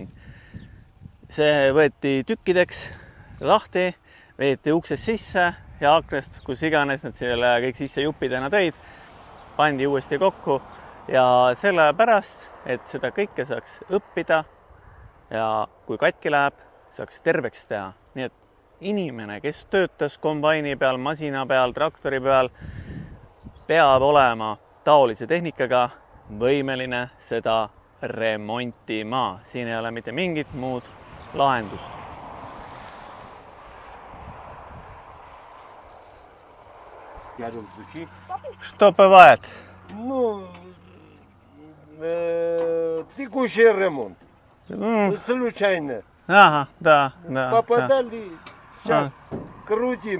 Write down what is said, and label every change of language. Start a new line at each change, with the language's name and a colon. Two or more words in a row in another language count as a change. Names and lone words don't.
Estonian: See võeti tükkideks lahti, veeti uksest sisse ja aknast, kus iganes nad selle kõik sisse juppidena tõid, pandi uuesti kokku ja selle pärast, et seda kõike saaks õppida ja kui katki läheb, saaks terveks teha. Nii et inimene, kes töötas kombaini peal, masina peal, traktori peal, peab olema taolise tehnikaga võimeline seda remontima. Siin ei ole mitte mingit muud lahendust.
Russian: Что бывает? Текущий ремонт. Случайно. Ага, да. Попадали, сейчас крутим.